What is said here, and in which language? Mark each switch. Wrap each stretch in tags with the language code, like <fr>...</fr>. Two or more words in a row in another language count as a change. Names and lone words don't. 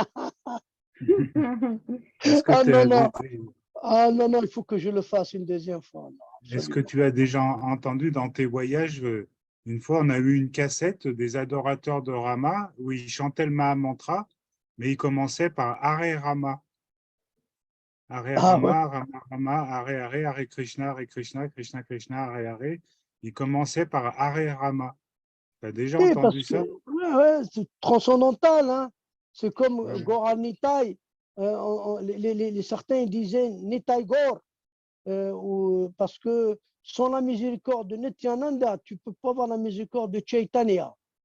<fr>Non, il faut que je le fasse une deuxième fois. Est-ce que tu as déjà entendu dans tes voyages, une fois, on a eu une cassette des adorateurs de Rama où ils chantaient le Mahamantra, mais ils commençaient par Hare Rama.</fr> <sa>Hare Rama, Rama Rama, Hare Krishna, Krishna Krishna, Hare Hare.</sa> <fr>Ils commençaient par Hare Rama. Tu as déjà entendu ça? C'est transcendantal. Hein. C'est comme Gaura Nitai. Certains disaient Nitai Gaur. Parce que sans la miséricorde de Nityananda, tu ne peux pas avoir la miséricorde de Chaitanya.</fr>